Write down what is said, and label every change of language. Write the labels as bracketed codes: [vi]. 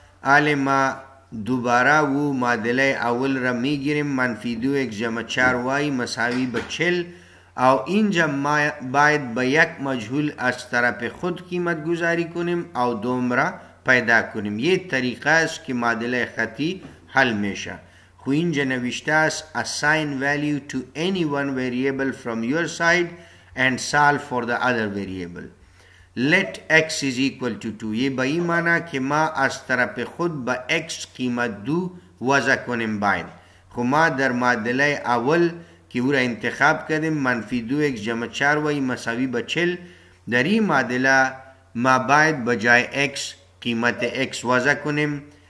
[fa] حال ما دوباره و معادله اول را میگیریم منفی 2x جمع 4y مساوی به 40 او اینجا ما باید به یک مجهول از طرف خود قیمت گذاری کنیم او دوم را پیدا کنیم. یه طریقه است که معادله خطی حل میشه. خو اینجا نوشته است [en] assign value to any one variable from your side and solve for the other variable. let x is equal to 2. [fa] یہ با این معنی که ما از طرف خود با x قیمت 2 وضع کنیم باید. خو ما در معادله اول که او را انتخاب کردیم منفی 2x جمع 4y مساوی به 40 در این معادله ما باید بجای x قیمت x وضع کنیم.